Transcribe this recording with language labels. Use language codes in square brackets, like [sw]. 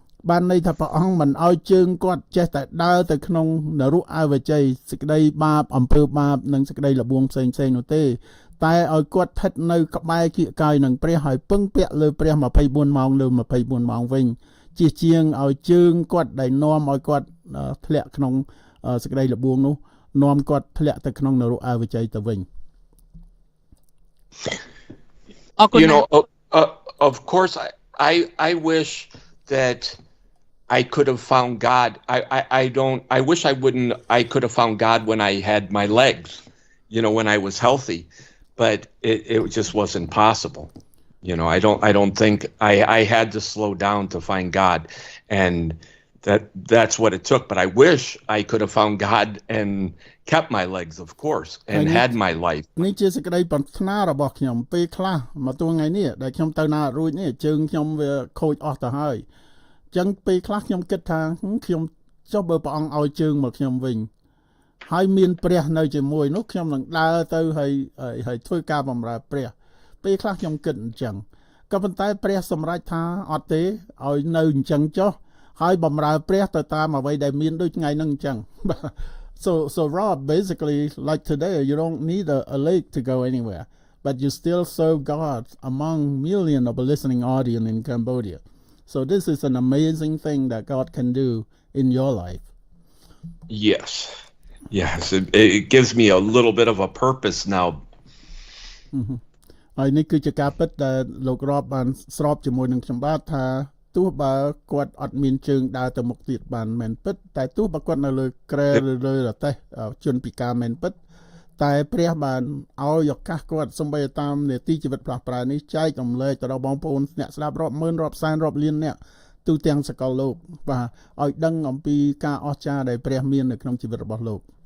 [km] បានន័យថាព្រះអង្គមិនឲ្យជើងគាត់ចេះតែដើរទៅក្នុងនរកអវជ័យសេចក្តីបាបអំពើបាបនិងសេចក្តីល្បួងផ្សេងៗនោះទេតែឲ្យគាត់ស្ថិតនៅក្បែរគៀកកាយនឹងព្រះហើយពឹងពាក់លើព្រះ24ម៉ោងលើ24ម៉ោងវិញជាជាងឲ្យជើងគាត់ដែលនាំឲ្យគាត់ធ្លាក់ក្នុងសេចក្តីល្បួងនោះនាំគាត់ធ្លាក់ទៅក្នុងនរកអវជ័យទៅវិញ [en] You know, of course, I wish that I could have found God. I wish I could have found God when I had my legs, you know, when I was healthy, but it just wasn't possible. You know, I don't think I had to slow down to find God, and that's what it took. But I wish I could have found God and kept my legs, of course, and had my life. [km] នេះជាសេចក្តីប្រាថ្នារបស់ខ្ញុំពេលខ្លះមកទល់ថ្ងៃនេះដែលខ្ញុំទៅណារួចនេះជើងខ្ញុំវាខូចអស់ទៅហើយអញ្ចឹងពេលខ្លះខ្ញុំគិតថាខ្ញុំចុះបើព្រះអង្គឲ្យជើងមកខ្ញុំវិញ ហើយមានព្រះនៅជាមួយនោះខ្ញុំនឹងដើរទៅហើយធ្វើការបម្រើព្រះពេលខ្លះខ្ញុំគិតអញ្ចឹងក៏ប៉ុន្តែព្រះសម្រេចថាអត់ទេឲ្យនៅអញ្ចឹងចុះហើយបម្រើព្រះទៅតាមអ្វីដែលមានដូចថ្ងៃហ្នឹងអញ្ចឹង [en] So Rob, basically, like today, you don't need a leg to go anywhere, but you still serve God among millions of a listening audience in Cambodia. So this is an amazing thing that God can do in your life. Yes, it gives me a little bit of a purpose now. [km] ហើយនេះគឺជាការពិតដែលលោករ៉បបានស្របជាមួយនឹងខ្ញុំបាទថាទោះបើគាត់អត់មានជើងដើរទៅមុខទៀតបានមែនពិតតែទោះបើគាត់នៅលើក្រែលើរទេះជនពិការមែនពិតតែព្រះបានឲ្យឱកាសគាត់សំបីតាមនេតិជីវិតផ្លាស់ប្រែនេះចែករំលែកទៅដល់បងប្អូនអ្នកស្ដាប់រាប់ម៉ឺនរាប់សែនរាប់លានអ្នកទូទាំងសកលលោកបាទឲ្យដឹងអំពីការអស្ចារ្យដែលព្រះមាននៅក្នុងជីវិតរបស់លោក